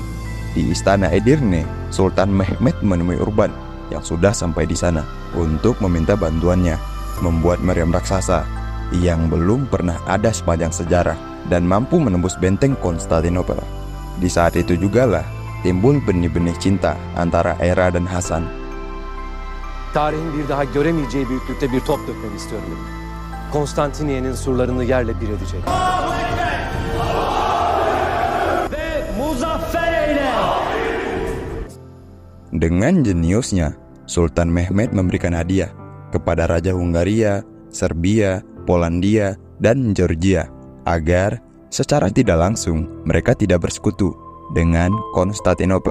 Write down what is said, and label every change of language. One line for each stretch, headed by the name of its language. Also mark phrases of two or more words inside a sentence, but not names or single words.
Indonesian: Di istana Edirne, Sultan Mehmed menemui Urban yang sudah sampai di sana untuk meminta bantuannya membuat meriam raksasa yang belum pernah ada sepanjang sejarah dan mampu menembus benteng Konstantinopel. Di saat itu jugalah timbul benih-benih cinta antara Era dan Hasan.
Turkish: Tarihin bir daha göremeyeceği büyüklükte bir top dökmeni istiyorum. Konstantiniye'nin surlarını yerle bir edecek.
Indonesian: Dengan jeniusnya, Sultan Mehmed memberikan hadiah kepada Raja Hungaria, Serbia, Polandia, dan Georgia agar secara tidak langsung mereka tidak bersekutu dengan Konstantinopel.